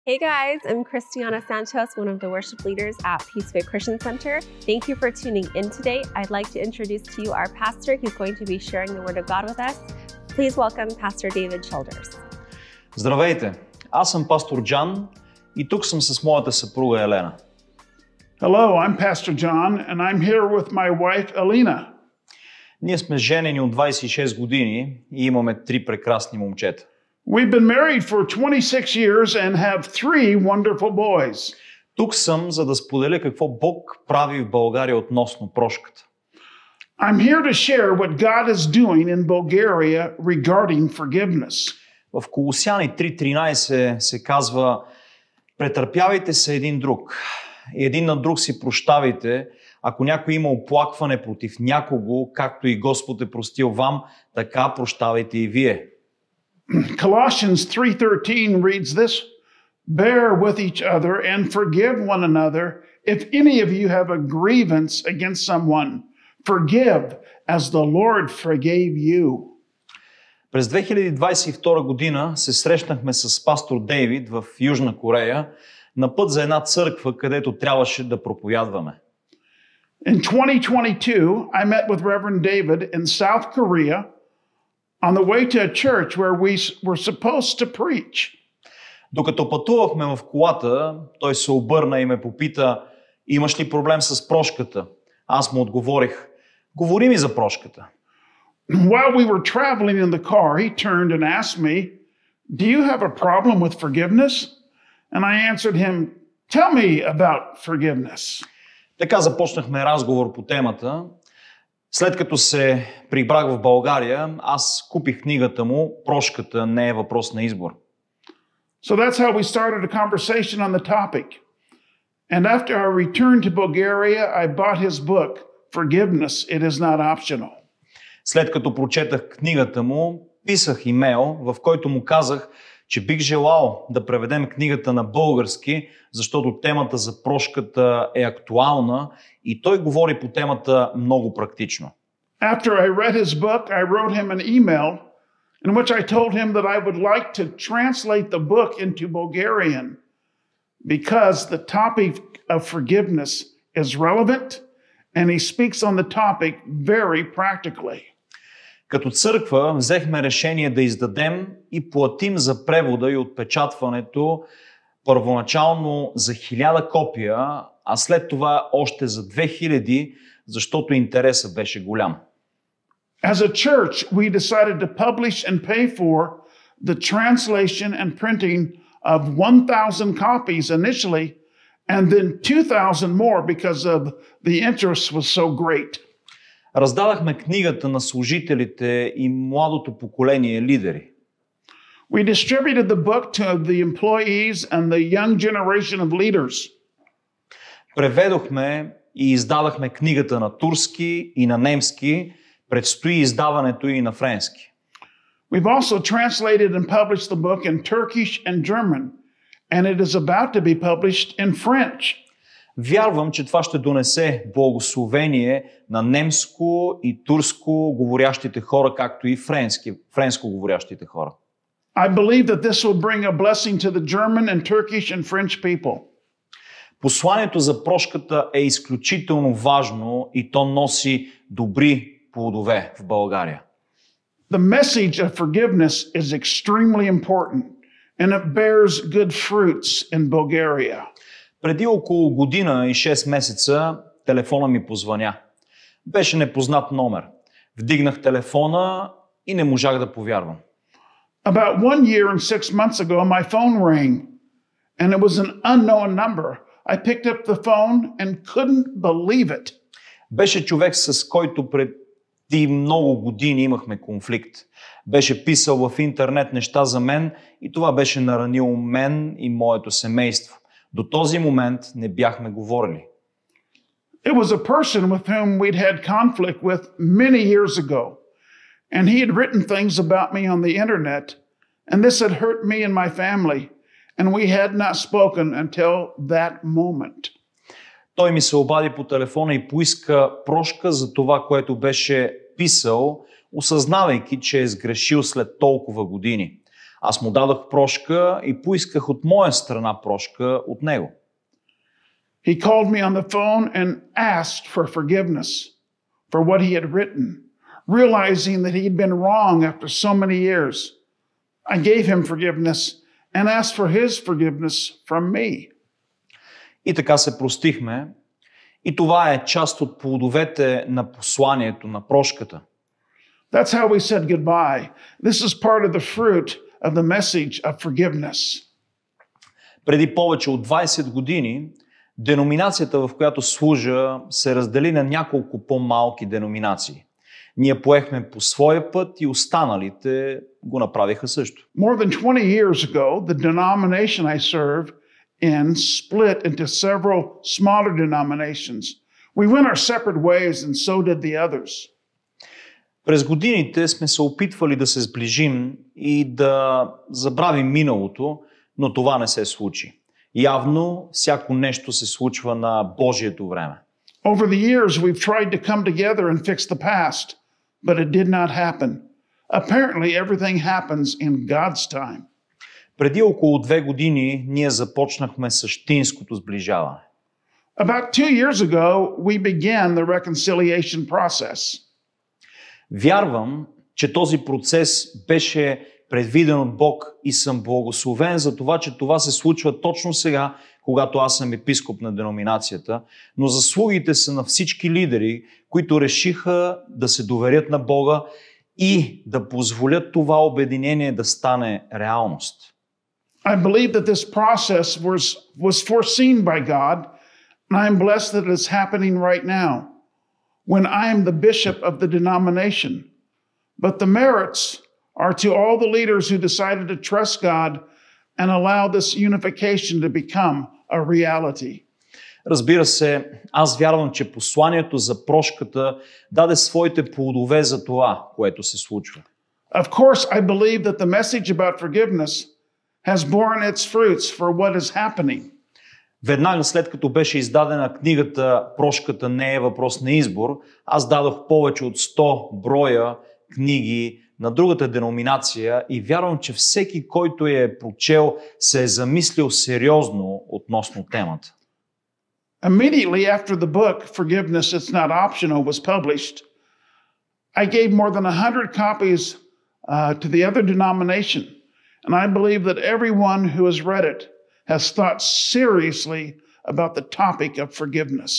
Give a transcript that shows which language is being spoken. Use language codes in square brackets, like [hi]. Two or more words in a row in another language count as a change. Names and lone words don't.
[en] Hey guys, I'm Christiana Santos, one of the worship leaders at Peaceway Christian Center. Thank you for tuning in today. I'd like to introduce to you our pastor who's going to be sharing the Word of God with us. Please welcome Pastor David Childers. [bg] Здравейте! Аз съм пастор Джан и тук съм с моята съпруга Елена. [en] Hello, I'm Pastor John, and I'm here with my wife, Alina. [bg] Ние сме женени от 26 години и имаме 3 прекрасни момчета. [en] We've been married for 26 years and have 3 wonderful boys. [bg] Тук съм, за да споделя какво Бог прави в България относно прошката. [en] I'm here to share what God is doing in Bulgaria regarding forgiveness. [bg] В Колосяни 3.13 се казва: претърпявайте се един друг и един на друг си прощавайте, ако някой има оплакване против някого, както и Господ е простил вам, така прощавайте и вие. [en] Colossians 3:13 reads this: Bear with each other and forgive one another. If any of you have a grievance against someone, forgive as the Lord forgave you. [bg] През 2022 година се срещнахме с пастор Дейвид в Южна Корея на път за една църква, където трябваше да проповядваме. [en] In 2022, I met with Reverend David in South Korea on the way to a church where we were supposed to preach. [bg] Докато пътувахме в колата, той се обърна и ме попита: имаш ли проблем с прошката? Аз му отговорих: говори ми за прошката. [en] While we were traveling in the car, he turned and asked me, "Do you have a problem with forgiveness?" And I answered him, "Tell me about forgiveness." [bg] Така започнахме разговор по темата. След като се прибрах в България, аз купих книгата му "Прошката не е въпрос на избор". [en] So that's how we started a conversation on the topic. And after our return to Bulgaria, I bought his book, Forgiveness, It Is Not Optional. [bg] След като прочетах книгата му, писах имейл, в който му казах, че бих желал да преведем книгата на български, защото темата за прошката е актуална и той говори по темата много практично. [en] After I read his book, I wrote him an email in which I told him that I would like to translate the book into Bulgarian because the topic of forgiveness is relevant and he speaks on the topic very practically. [bg] Като църква взехме решение да издадем и платим за превода и отпечатването първоначално за 1000 копия, а след това още за 2000, защото интересът беше голям. [en] As a church, we decided to publish and pay for the translation and printing of 1,000 copies initially, and then 2,000 more because of the interest was so great. [bg] Раздадахме книгата на служителите и младото поколение лидери. [en] We distributed the book to the employees and the young generation of leaders. [bg] Преведохме и издадахме книгата на турски и на немски, предстои издаването и на френски. [en] We've also translated and published the book in Turkish and German, and it is about to be published in French. [bg] Вярвам, че това ще донесе благословение на немско и турско говорящите хора, както и френско говорящите хора. [en] I believe that this will bring a blessing to the German and Turkish and French people. [bg] Посланието за прошката е изключително важно и то носи добри плодове в България. [en] The message of forgiveness is extremely important, and it bears good fruits in Bulgaria. [bg] Преди около година и 6 месеца телефона ми позвъня. Беше непознат номер. Вдигнах телефона и не можах да повярвам. [en] About 1 year and 6 months ago, my phone rang, and it was an unknown number. I picked up the phone and couldn't believe it. [bg] Беше човек, с който преди много години имахме конфликт. Беше писал в интернет неща за мен и това беше наранило мен и моето семейство. До този момент не бяхме говорили. [en] It was a person with whom we'd had conflict with many years ago, and he had written things about me on the internet, and this had hurt me and my family, and we had not spoken until that moment. [bg] Той ми се обади по телефона и поиска прошка за това, което беше писал, осъзнавайки, че е сгрешил след толкова години. Аз му дадох прошка и поисках от моя страна прошка от него. [en] He called me on the phone and asked for forgiveness for what he had written, realizing that he had been wrong after so many years. I gave him forgiveness and asked for his forgiveness from me. [bg] И така се простихме. И това е част от плодовете на посланието, на прошката. [en] That's how we said goodbye. This is part of the fruit of the message of forgiveness. [bg] Преди повече от 20 години деноминацията, в която служа, се раздели на няколко по-малки деноминации. Ние поехме по своя път и останалите го направиха също. [en] More than 20 years ago, the denomination I serve in split into several smaller denominations. We went our separate ways and so did the others. [bg] През годините сме се опитвали да се сближим и да забравим миналото, но това не се случи. Явно всяко нещо се случва на Божието време. [en] Over the years, we've tried to come together and fix the past, but it did not happen. Apparently, everything happens in God's time. [bg] Преди около 2 години ние започнахме същинското сближаване. [en] About 2 years ago, we began the reconciliation process. [bg] Вярвам, че този процес беше предвиден от Бог и съм благословен за това, че това се случва точно сега, когато аз съм епископ на деноминацията, но заслугите са на всички лидери, които решиха да се доверят на Бога и да позволят това обединение да стане реалност. [en] I believe that this process was foreseen by God, and I am blessed that it is happening right now, when I am the bishop of the denomination. But the merits are to all the leaders who decided to trust God and allow this unification to become a reality. [bg] Разбира се, аз вярвам, че посланието за прошката даде своите плодове за това, което се случва. [en] Of course, I believe that the message about forgiveness has borne its fruits for what is happening. [bg] Веднага след като беше издадена книгата "Прошката не е въпрос на избор", аз дадох повече от 100 броя книги на другата деноминация и вярвам, че всеки, който е прочел, се е замислил сериозно относно темата. [en] Immediately after the book, Forgiveness, It's Not Optional, was published, I gave more than 100 copies to the other denomination. And I believe that everyone who has read it has thought seriously about the topic of forgiveness.